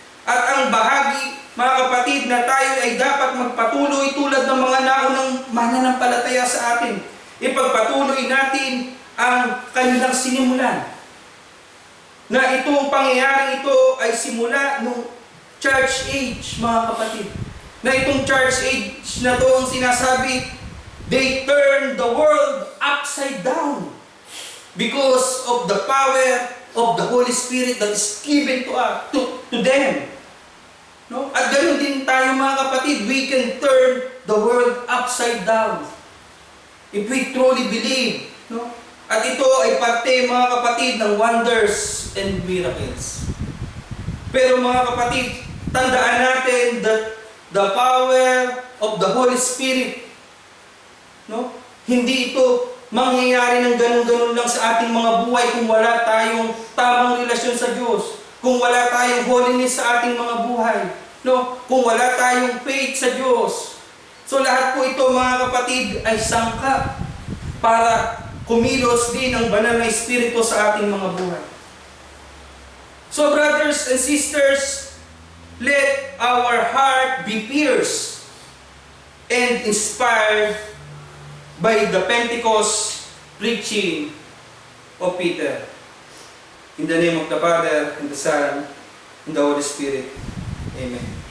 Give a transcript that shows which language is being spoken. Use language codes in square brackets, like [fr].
[tl] At ang bahagi, mga kapatid, na tayo ay dapat magpatuloy tulad ng mga naunang mananampalataya sa atin. Ipagpatuloy natin ang kanilang sinimulan. Na itong pangyayaring ito ay simula nung church age, mga kapatid. Na itong church age na to ang sinasabi, [en] they turn the world upside down because of the power of the Holy Spirit that is given to them. No? [tl] At ganoon din tayo, mga kapatid, [en] we can turn the world upside down if we truly believe. No? [tl] At ito ay parte, mga kapatid, ng [en] wonders and miracles. [tl] Pero mga kapatid, tandaan natin [en] that the power of the Holy Spirit, no? [tl] Hindi ito mangyayari ng ganun-ganun lang sa ating mga buhay kung wala tayong tamang relasyon sa Diyos, kung wala tayong holiness sa ating mga buhay, no? Kung wala tayong faith sa Diyos. So lahat po ito, mga kapatid, ay sangkap para kumilos din ang banal na Espiritu sa ating mga buhay. [en] So brothers and sisters, let our heart be pierced and inspired by the Pentecost preaching of Peter. In the name of the Father, and the Son, and the Holy Spirit. Amen.